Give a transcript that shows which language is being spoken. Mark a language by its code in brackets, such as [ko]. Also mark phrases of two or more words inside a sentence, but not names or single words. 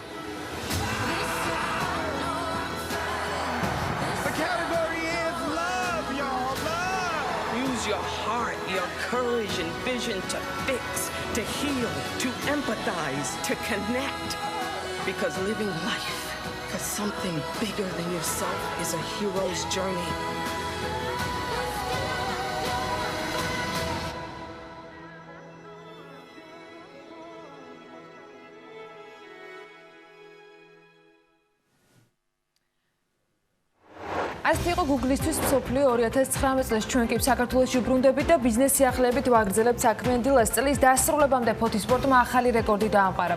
[en] The category is love, y'all. Love! Use your heart, your courage and vision to fix, to heal, to empathize, to connect. Because living life for something bigger than yourself is a hero's journey. [ka] ასეთი იყო Google-ისთვის მსოფლიო 2019 წელს ჩვენ კი საქართველოში ვბრუნდებით და ბიზნეს სიახლეებით ვაგრძელებთ საქმიანი დილას წლის დასრულებამდე ფოთისპორტმა ახალი რეკორდი დაამყარა.